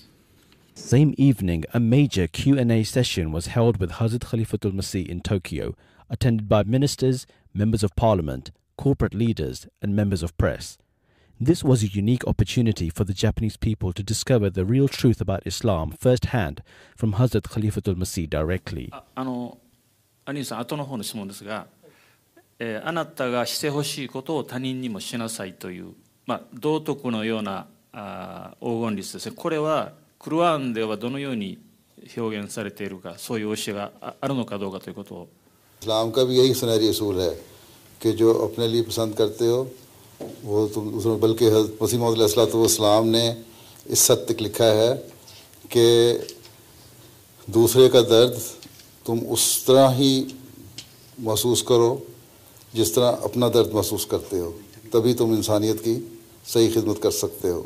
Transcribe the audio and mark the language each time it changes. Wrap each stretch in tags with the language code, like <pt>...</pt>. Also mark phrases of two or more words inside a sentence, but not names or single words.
<en>Same evening, a major Q&A session was held with Hazrat Khalifatul Masih in Tokyo, attended by ministers, members of parliament, corporate leaders, and members of press. This was a unique opportunity for the Japanese people to discover the real truth about Islam firsthand from Hazrat Khalifatul Masih directly.</en> <ja>兄さん、後の方の質問ですが、あなたがしてほしいことを他人にもしなさいという、道徳のような黄金律ですね。これはクルアンではどのように表現されているか、そういう教えがあるのかどうかということを。</ja> <ur>اسلام کا بھی یہی سنہری اصول ہے کہ جو اپنے لیے پسند کرتے ہو وہ تم اس میں، بلکہ مسیح موعود علیہ السلام نے اس حد تک لکھا ہے کہ دوسرے کا درد تم اس طرح ہی محسوس کرو جس طرح اپنا درد محسوس کرتے ہو، تبھی تم انسانیت کی صحیح خدمت کر سکتے ہو.</ur>